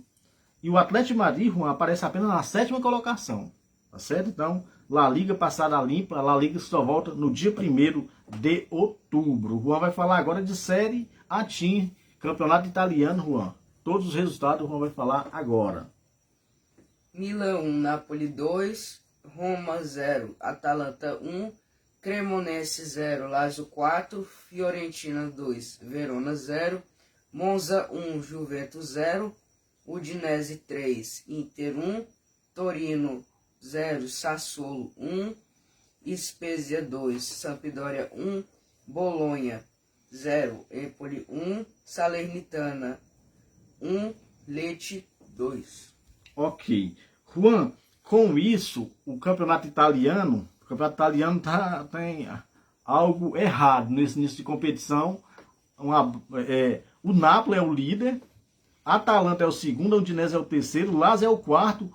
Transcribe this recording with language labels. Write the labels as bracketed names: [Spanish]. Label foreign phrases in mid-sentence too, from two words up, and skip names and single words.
[Portuguese] E o Atlético de Madrid, Juan, aparece apenas na 7ª colocação. Tá certo? Então, La Liga passada limpa, a La Liga só volta no dia 1º de outubro. O Juan vai falar agora de Série A Team, campeonato italiano, Juan. Todos os resultados o Juan vai falar agora. Milan 1, Napoli 2, Roma 0, Atalanta 1, Cremonese 0, Lazio 4, Fiorentina 2, Verona 0, Monza 1, Juventus 0, Udinese 3, Inter 1, Torino 0, Sassuolo 1, Spezia 2, Sampdoria 1, Bolonha 0, Empoli 1, Salernitana 1, Lecce 2. Ok. Juan, com isso, o campeonato italiano tem algo errado nesse início de competição. O Napoli é o líder, a Atalanta é o segundo, a Udinese é o terceiro, o Lazio é o quarto.